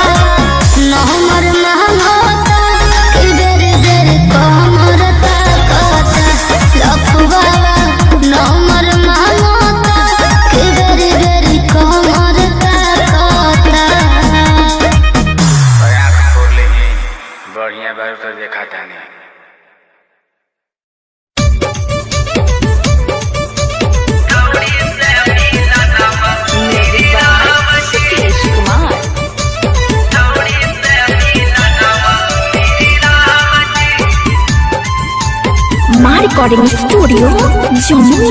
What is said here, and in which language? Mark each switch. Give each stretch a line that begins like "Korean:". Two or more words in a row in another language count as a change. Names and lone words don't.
Bhojpuri: न हमर महंगोता कि बेरी बेरी कमर ताकता लफुआ। न हमर महंगोता कि बेरी बेरी कमर ताकता। आँख खोल ले बढ़िया बार तो देखा तानी।
English: Music by Sukesh Kumar. My recording studio, Jammu.